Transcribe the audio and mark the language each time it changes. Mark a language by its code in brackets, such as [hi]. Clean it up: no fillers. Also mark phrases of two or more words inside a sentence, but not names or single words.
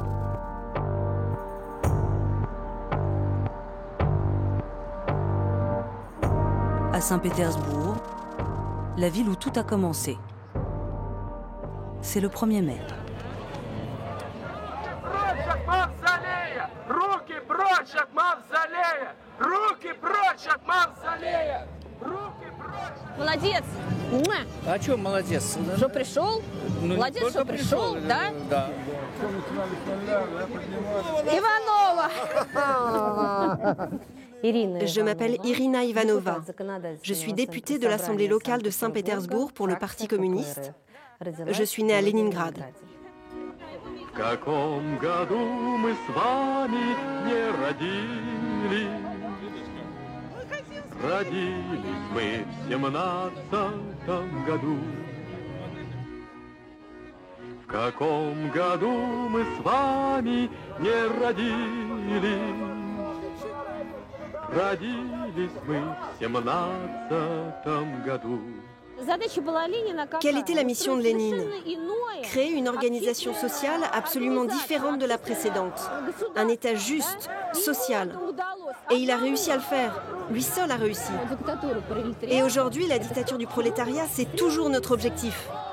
[fr] À Saint-Pétersbourg, la ville où tout a commencé. C'est le 1er mai. [ru] Молодец! А что молодец? Что пришел? Молодец, что пришел, да? Да. [fr] Ivanova! Je m'appelle Irina Ivanova. Je suis députée de l'Assemblée locale de Saint-Pétersbourg pour le Parti communiste. Je suis née à Leningrad. [ru] Родились мы в 17-м году. В каком году мы с вами не родились? Родились мы в 17-м году. [fr] Quelle était la mission de Lénine? Créer une organisation sociale absolument différente de la précédente. Un État juste, social. Et il a réussi à le faire. Lui seul a réussi. Et aujourd'hui, la dictature du prolétariat, c'est toujours notre objectif.